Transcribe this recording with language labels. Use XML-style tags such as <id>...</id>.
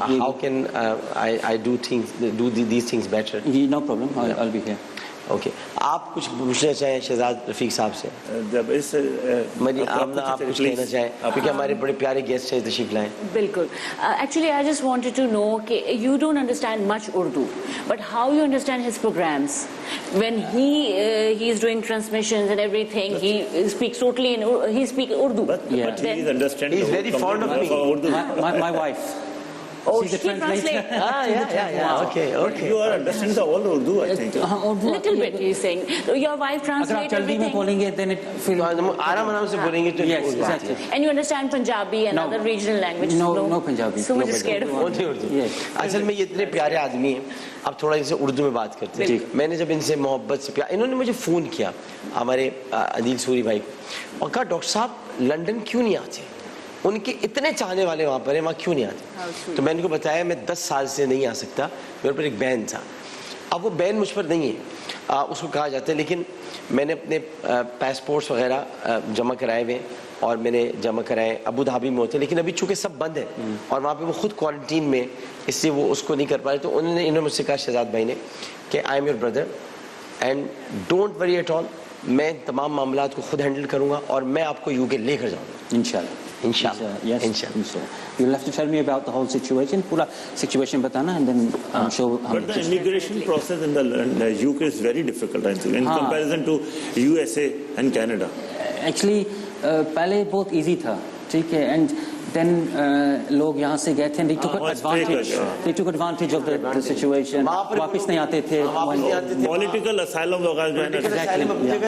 <en>How can I do these things better? No problem. I'll be here.</en> <ur>Okay, آپ کچھ پوچھنا چاہیں شہزاد رفیق صاحب سے؟ جب اس آمنہ آپ کچھ کہنا چاہیں کیونکہ ہمارے بڑے پیارے گیسٹ ہیں, تشریف لائیں. بالکل.</ur> <en>Actually, I just wanted to know کہ you don't understand much Urdu, but how you understand his programs? When he is doing transmissions and everything, he speaks totally he speaks Urdu. But he is understanding. He is very fond of me. My wife. Oh, She's a she translator. translates. Yeah. Okay. You are understanding the all Urdu, I think. Little bit, he's saying. Your wife</en> <ur>اگر آپ</ur> <en>translates</en> <ur>جلدی میں</ur> <en>everything.</en> <ur>بولیں گے</ur> <en>then it feel</en> <ur>آرام سے بولیں گے تو</ur> <en>yes exactly. And you understand Punjabi and No. other regional languages? No Punjabi. So much scared of</en> <ur>Urdu.</ur> <en>Yes.</en> <ur>اصل میں یہ اتنے پیارے آدمی ہیں, اب تھوڑا ان سے اردو میں بات کرتے ہیں. میں نے جب ان سے محبت سے انہوں نے مجھے فون کیا, ہمارے عدیل سوری بھائی, اور کہا ڈاکٹر صاحب لنڈن کیوں نہیں آتے, ان کے اتنے چاہنے والے وہاں پر ہیں, وہاں کیوں نہیں آتے؟ تو میں نے کو بتایا میں 10 سال سے نہیں آ سکتا, میرے پر ایک بین تھا. اب وہ بین مجھ پر نہیں ہے, اس کو کہا جاتا ہے, لیکن میں نے اپنے پاسپورٹس وغیرہ جمع کرائے ہوئے, اور میں نے جمع کرائے ابو دھابی میں ہوتے, لیکن ابھی چونکہ سب بند ہے اور وہاں پہ وہ خود کوارنٹین میں, اس لیے وہ اس کو نہیں کر پا رہے. تو انہوں نے مجھ سے کہا شہزاد بھائی نے کہ</ur> <en>I am your brother and don't worry at all,</en> <ur>میں تمام معاملات کو خود ہینڈل کروں گا اور میں آپ کو یو کے لے کر جاؤں گا انشاءاللہ. انشاءاللہ.</ur> <en>Yes, inshallah. You'll have to tell me about the whole situation.</en> <ur>پورا situation بتانا</ur> <en>and then I'm sure. But the immigration process in the UK is very difficult, I think, in comparison to USA and Canada.</en> <ur>Actually پہلے بہت easy تھا, ٹھیک ہے,</ur> <en>and then</en> <ur>لوگ یہاں سے گئے تھے,</ur> <en>they took advantage of the situation.</en> <ur>واپس نہیں آتے تھے, Political asylum وغیرہ جو ہے نا,</ur>